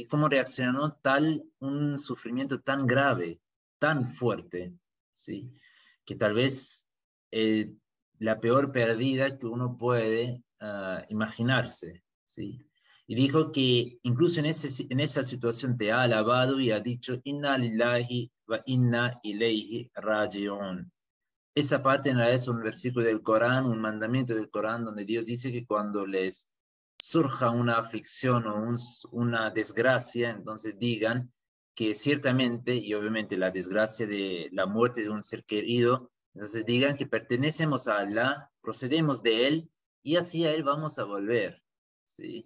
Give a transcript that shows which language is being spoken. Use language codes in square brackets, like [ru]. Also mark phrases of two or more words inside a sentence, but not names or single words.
[es] ¿Cómo reaccionó un sufrimiento tan grave, tan fuerte, ¿sí? que tal vez la peor pérdida que uno puede imaginarse, ¿sí? Y dijo que incluso en esa situación te ha alabado y ha dicho, [ar] إنا لله وإنا إليه راجعون. [es] Esa parte en realidad es un versículo del Corán, un mandamiento del Corán, donde Dios dice que cuando les surja una aflicción o una desgracia, entonces digan que ciertamente, y obviamente la desgracia de la muerte de un ser querido, entonces digan que pertenecemos a Allah, procedemos de Él, y así a Él vamos a volver, ¿sí?